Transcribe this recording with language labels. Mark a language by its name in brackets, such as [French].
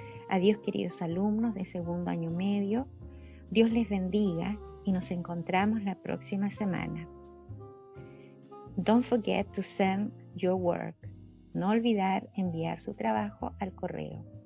[Spanish] Adiós, queridos alumnos de segundo año medio. Dios les bendiga y nos encontramos la próxima semana. [English] Don't forget to send your work. [Spanish] No olvidar enviar su trabajo al correo.